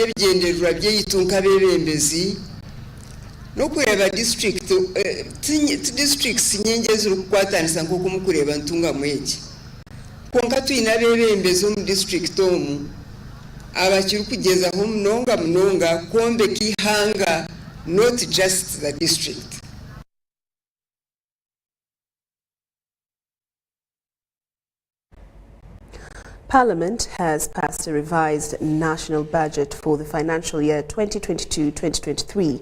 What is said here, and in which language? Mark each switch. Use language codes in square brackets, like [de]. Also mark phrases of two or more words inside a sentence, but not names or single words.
[nyn] ebigendererwa by'eitunka b'ebembezi n'okureba districts nyingi eziri kukwatanisa nk'oku mukureba ntungamu egi konka twine ab'ebembezi omu district omu abakiri kugezaho munonga kwombeka ihanga, [en] not just the district. Parliament has passed a revised national budget for the financial year 2022-2023.